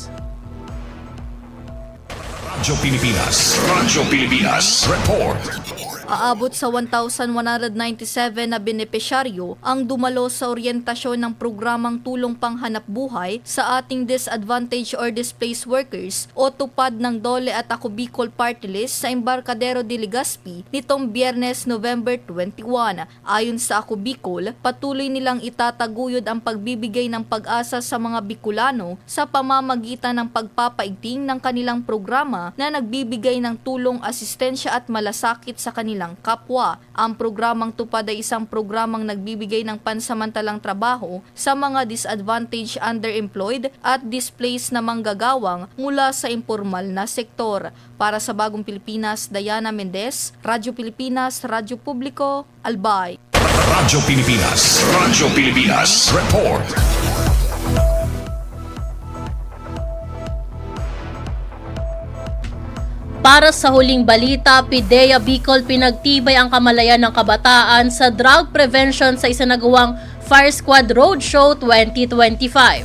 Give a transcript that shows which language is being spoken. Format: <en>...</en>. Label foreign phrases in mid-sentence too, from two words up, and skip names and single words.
<tl>Radyo Pilipinas, report. Aabot sa 1,197 na benepisyaryo ang dumalo sa oryentasyon ng programang tulong panghanap buhay sa ating</tl> <en>disadvantaged or displaced workers</en> <tl>o tupad ng DOLE at Ako Bicol Party List sa Embarcadero de Legazpi nitong Biyernes, November 21. Ayon sa Ako Bicol, patuloy nilang itataguyod ang pagbibigay ng pag-asa sa mga Bicolano sa pamamagitan ng pagpapaigting ng kanilang programa na nagbibigay ng tulong, asistensya at malasakit sa kanilang kapwa. Ang programang tupad ay isang programang nagbibigay ng pansamantalang trabaho sa mga</tl> <en>disadvantaged, underemployed</en> <tl>at displaced na manggagawang mula sa impormal na sektor. Para sa Bagong Pilipinas, Diana Mendez, Radyo Pilipinas, Radyo Publiko, Albay. Radyo Pilipinas, report. Para sa huling balita, PIDEA Bicol pinagtibay ang kamalayan ng kabataan sa</tl> <en>drug prevention</en> <tl>sa isinagawang Fire Squad Roadshow 2025.</tl>